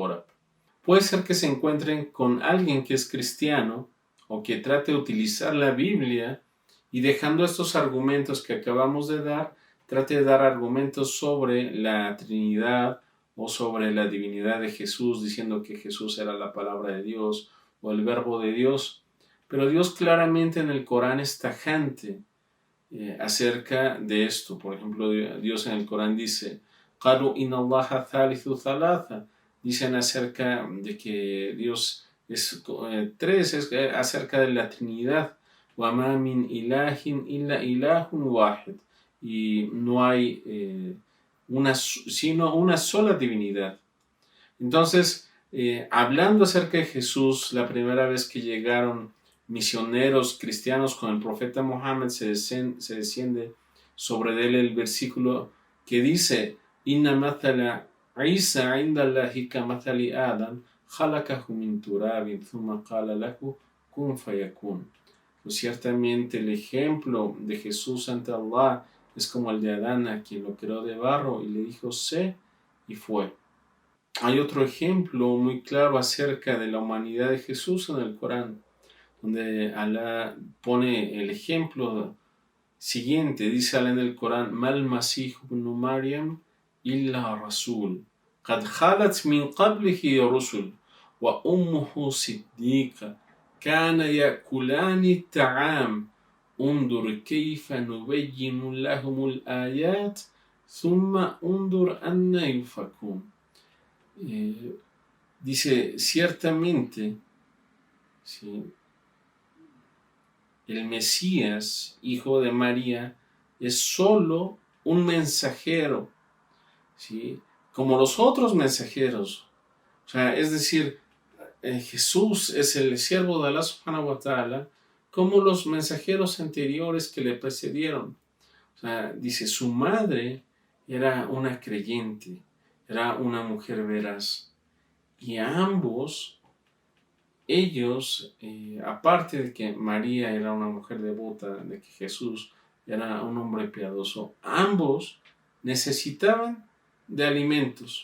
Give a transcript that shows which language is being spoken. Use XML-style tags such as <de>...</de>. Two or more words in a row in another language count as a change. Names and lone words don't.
<es>Puede ser que se encuentren con alguien que es cristiano o que trate de utilizar la Biblia y dejando estos argumentos que acabamos de dar, trate de dar argumentos sobre la Trinidad o sobre la divinidad de Jesús, diciendo que Jesús era la palabra de Dios o el verbo de Dios. Pero Dios claramente en el Corán es tajante acerca de esto. Por ejemplo, Dios en el Corán dice,</es> <ar>قَالُوا إِنَّ اللَّهَ ثَالِثُ ثَلَاثَ.</ar> <es>Dicen acerca de que Dios es tres, es acerca de la Trinidad.</es> <ar>وَمَا مِنْ إِلَٰهٍ إِلَّا إِلَٰهٌ وَاحِدٌ.</ar> <es>Y no hay sino una sola divinidad. Entonces, hablando acerca de Jesús, la primera vez que llegaron misioneros cristianos con el profeta Mohammed, se desciende sobre él el versículo que dice,</es> <ar>إن مثل عيسى عند الله كمثل آدم خلقه من تراب ثم قال له كن فيكون.</ar> <es>Pues ciertamente el ejemplo de Jesús ante Allah es como el de Adán, a quien lo creó de barro y le dijo, sé, y fue. Hay otro ejemplo muy claro acerca de la humanidad de Jesús en el Corán, donde Alá pone el ejemplo siguiente. Dice Alá en el Corán,</es> <ar>ما المسيح ابن مريم إلا رسول قد خلت من قبله رسل وأمه صديقة كانا يأكلان طعام انظر كيف نبين لهم الآيات ثم انظر أنى يؤفكون.</ar> <es>Dice, ciertamente, ¿sí?, el Mesías, hijo de María, es solo un mensajero, ¿sí?, como los otros mensajeros. O sea, es decir, Jesús es el siervo de Allah</es> <ar>سبحانه وتعالى,</ar> <es>como los mensajeros anteriores que le precedieron. O sea, dice, su madre era una creyente, era una mujer veraz. Y a ambos, ellos, aparte de que María era una mujer devota, de que Jesús era un hombre piadoso, ambos necesitaban de alimentos.</es>